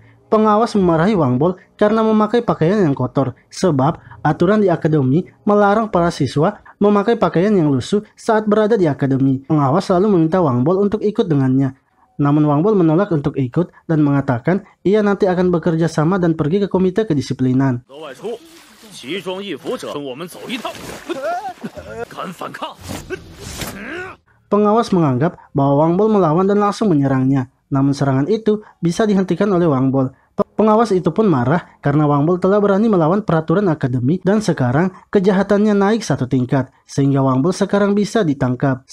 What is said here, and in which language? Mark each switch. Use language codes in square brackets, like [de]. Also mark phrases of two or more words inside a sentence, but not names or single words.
[id] Pengawas memarahi Wang Bol karena memakai pakaian yang kotor, sebab aturan di akademi melarang para siswa memakai pakaian yang lusuh saat berada di akademi. Pengawas lalu meminta Wang Bol untuk ikut dengannya. Namun Wang Bol menolak untuk ikut dan mengatakan ia nanti akan bekerja sama dan pergi ke komite kedisiplinan. [zh] 奇装异服者跟我们走一趟，敢反抗？ [id] Pengawas menganggap bahwa Wang Bol melawan dan langsung menyerangnya. Namun serangan itu bisa dihentikan oleh Wang Bol. Pengawas itu pun marah karena Wang Bol telah berani melawan peraturan akademi dan sekarang kejahatannya naik satu tingkat sehingga Wang Bol sekarang bisa ditangkap.